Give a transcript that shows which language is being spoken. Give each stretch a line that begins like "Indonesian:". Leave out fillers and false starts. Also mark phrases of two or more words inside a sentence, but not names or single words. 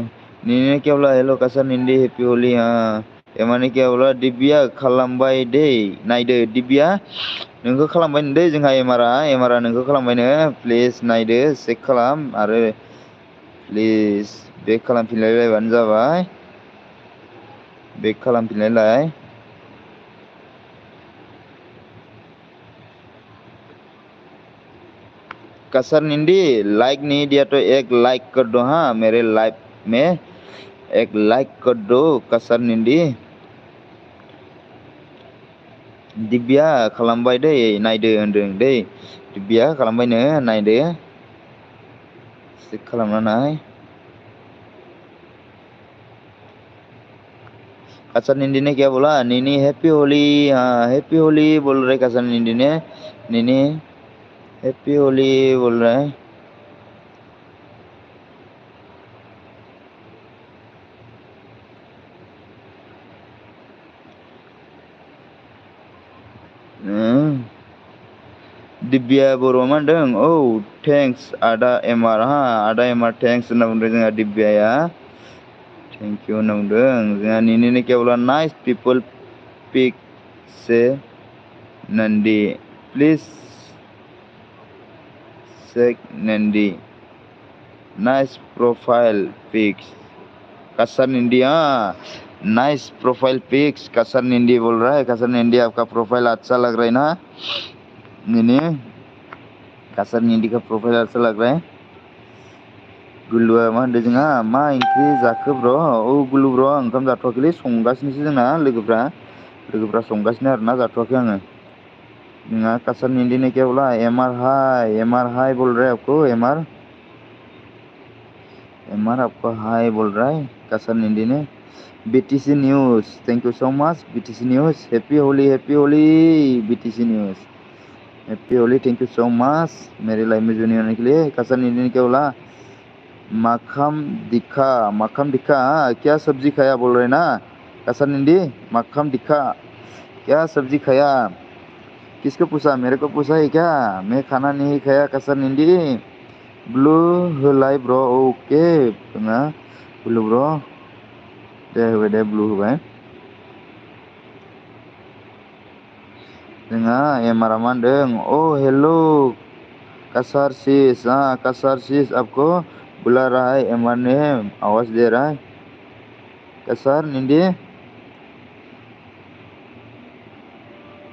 Hindi: ने क्या बोला, हेलो कसर निंदी
English: happy Holi.
Hindi: हाँ एमाने क्या बोला,
Bodo: दिब्या खालामबाय दे नायदो, दिब्या नोंखौ खालामबाय दे जोंहा एमारा नोंखौ खालामबायनो, प्लिज नायदो चेक खालाम आरो प्लिज बेक खालामफिनलायबानो जाबाय, बेक खालामफिनलायलाय।
Hindi: कसर निंदी लाइक नहीं दिया तो एक लाइक कर दो। हाँ मेरे लाइव में एक लाइक कर दो कसर निंदी।
Bodo: दिब्या खालामबाय दे नायदो होनदों दै, दिब्या खालामबायनो नायदो चेक खालामना नाय।
Hindi: कसर निंदी ने क्या बोला, नीनी
English: happy Holi.
Hindi: हाँ
English: happy Holi
Hindi: बोल रहे कसर निंदी ने, नीनी
English: happy Holi
Hindi: बोल रहा है।
Bodo: दिब्या बर'आ मा होनदों, औ थेंक्स आदा एमार। हाँ आदा एमार थेंक्स होनना बुंदों जोंहा दिब्याया,
English: thank you
Bodo: होनना बुंदों जोंहा।
English: नीनी
Hindi: क्या बोला,
English: nice people pick se nandi please check nandi nice profile pics.
Hindi: कसर निंदी हाँ
English: nice profile pics,
Hindi: कसर निंदी बोल रहा है। कसर निंदी आपका प्रोफाइल अच्छा लग रहा है ना नीनी, कसर निंदी का प्रोफाइल अच्छा लग रहा है।
Bodo: गुल्लुआ मा होनदों जोंहा, मा ओंख्रि जाखो ब्र'। औ गुल्लु ब्र' ओंखाम जाथ'वाखैलै, संगासिनोसो जोंना लोगोफ्रा संगासिनो आरोना, जाथ'वाखै आङो।
Hindi: जोंहा कसर निंदी ने क्या बोला, एमआर हाय बोल रहा है आपको, एमआर आपको हाय बोल रहा है कसर निंदी ने।
English: BTC news thank you so much BTC news, happy Holi BTC news, happy Holi thank you so much
Hindi: मेरे लाइव में जुड़ने होने के लिए। कसर निंदी ने क्या बोला, माखम दिखा क्या सब्जी खाया बोल रहे ना कसर निंदी। माखम दिखा क्या सब्जी खाया, किसको पूछा, मेरे को पूछा है क्या, मैं खाना नहीं खाया कसर निंदी।
Bodo: ब्लू होलाय ब्र', ओके जोंहा ब्लू ब्र' दे होबाय दे, ब्लु होबाय जोंहा। एमारा मा होनदों, ओ हेलो कसर सीस।
Hindi: हाँ कसर सीस आपको बुला रहा है एमआर ने, आवाज़ दे रहा है कसर निंदी।